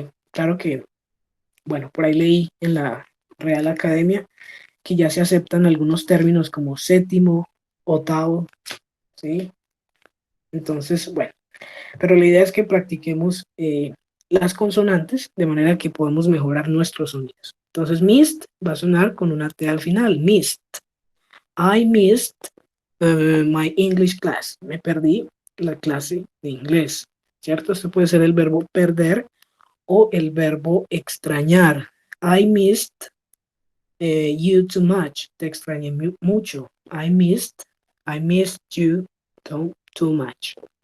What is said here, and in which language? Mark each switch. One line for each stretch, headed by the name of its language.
Spanish: Claro que, bueno, por ahí leí en la Real Academia que ya se aceptan algunos términos como séptimo, octavo, ¿sí? Entonces, bueno, pero la idea es que practiquemos las consonantes de manera que podamos mejorar nuestros sonidos. Entonces, missed va a sonar con una T al final, missed.
English: I missed my English class.
Spanish: Me perdí la clase de inglés, ¿cierto? Esto puede ser el verbo perder o el verbo extrañar.
English: I missed you too much.
Spanish: Te extrañé mucho.
English: I missed you too much.